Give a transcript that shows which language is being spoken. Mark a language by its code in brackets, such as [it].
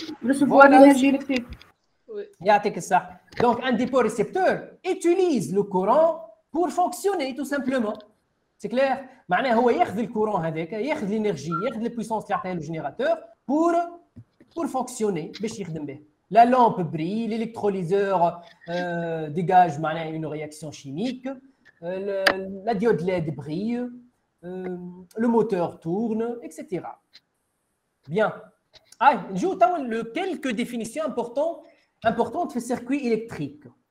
[fr] recevoir l'énergie électrique. [ar] يعطيك الصح. [fr] Donc un dipôle récepteur utilise le courant pour fonctionner tout simplement. C'est clair? [ar] معناه هو ياخذ الكورون هذاك، ياخذ [fr] l'énergie، [ar] ياخذ البويسونس اللي يعطيها له الجينيراتور [fr] pour fonctionner [ar] باش يخدم به. [fr] La lampe brille, l'électrolyseur dégage [ar] معناه [fr] une réaction chimique, la diode LED brille, le moteur tourne, etc. Bien. [ar] نجيو توا [fr] quelques définitions importantes [ar] في السيركوي électrique.